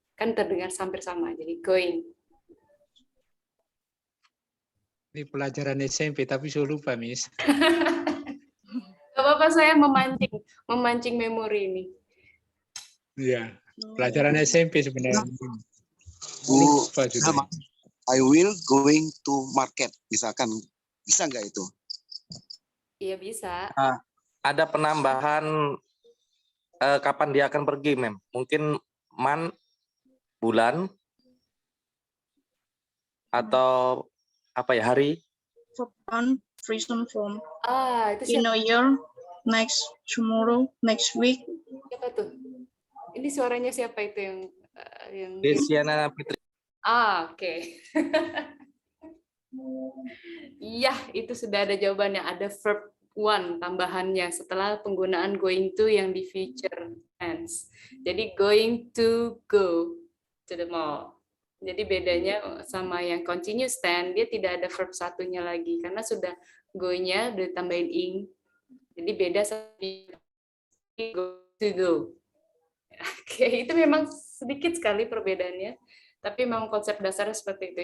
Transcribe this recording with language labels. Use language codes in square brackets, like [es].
[id] Kan terdengar hampir sama, jadi going. Ini pelajaran SMP, tapi saya lupa, Miss. Gak apa-apa, saya memancing memori ini. Iya, pelajaran SMP sebenarnya. Lupa juga. [en] I will going to market, [id] misalkan. Bisa nggak itu? Iya, bisa. Ada penambahan kapan dia akan pergi, Mem. Mungkin bulan, atau apa ya, hari? [en] On reason form. [id] Itu [en] In a year, next, tomorrow, next week. [id] siapa tuh? Ini suaranya siapa itu yang Desiana Fitri. Oke. Iya, itu sudah ada jawabannya. Ada verb one tambahannya setelah penggunaan going to yang di future tense. Jadi [en] going to go to the mall. [id] Jadi bedanya sama yang continuous tense, dia tidak ada verb satunya lagi karena sudah go-nya udah tambahin ing. Jadi beda sama go to go. Oke, itu memang sedikit sekali perbedaannya, tapi memang konsep dasarnya seperti itu.